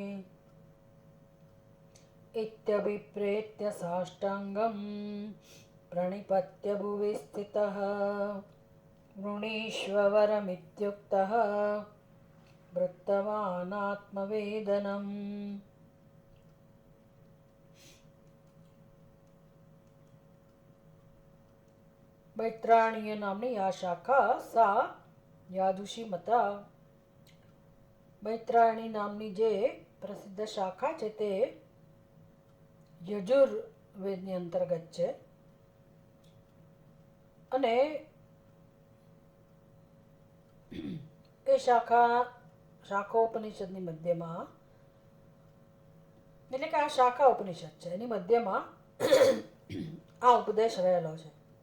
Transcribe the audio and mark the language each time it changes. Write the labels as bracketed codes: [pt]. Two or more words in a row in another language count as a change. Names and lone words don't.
[sa] इत्यभिप्रेत्य साष्टाङ्गं प्रणिपत्य भुवि स्थितः वृणीष्व वरमित्युक्तः वृत्तवानात्मवेदनम्। मैत्राणीय नामनी या शाखा सा યાદુષીમતા। [gu] મૈત્રાયણી નામની જે પ્રસિદ્ધ શાખા છે તે યજુર્વેદની અંતર્ગત છે અને એ શાખોપનિષદની મધ્યમાં એટલે કે આ શાખા ઉપનિષદ છે એની મધ્યમાં આ ઉપદેશ રહેલો છે।